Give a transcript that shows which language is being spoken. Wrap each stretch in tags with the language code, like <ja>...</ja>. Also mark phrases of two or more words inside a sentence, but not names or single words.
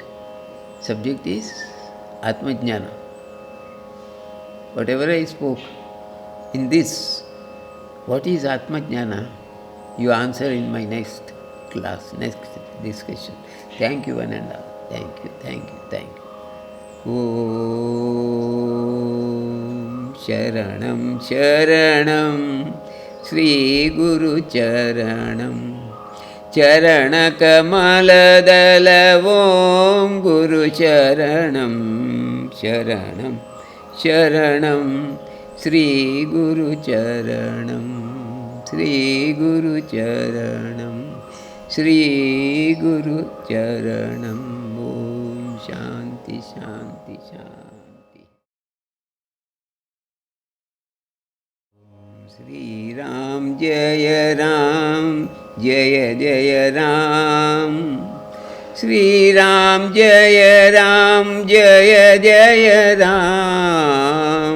<en>Subject is Atma Jnana. Whatever I spoke in this, what is Atma Jnana? You answer in my next class, next discussion. Thank you, one and all. Thank you, thank you, thank you.</en> <sa>ಓಂ ಶರಣಂ ಶರಣಂ ಶ್ರೀ ಗುರು ಚರಣಂ ಚರಣಕಮಲದಲ ಓಂ ಗುರು ಶರಣಂ ಶರಣಂ ಶರಣಂ ಶ್ರೀ ಗುರು ಚರಣಂ ಶ್ರೀ ಗುರು ಚರಣಂ ಶ್ರೀ ಗುರು ಚರಣಂ. ಓಂ ಶಾಂತಿ ಶಾಂತಿ ಶಾಂತಿ. ಶ್ರೀರಾಮ್ ಜಯ ರಾಮ್ ಜಯ ಜಯ ರಾಮ್. ಶ್ರೀರಾಮ್ ಜಯ ರಾಮ್ ಜಯ ಜಯ ರಾಮ್.</sa>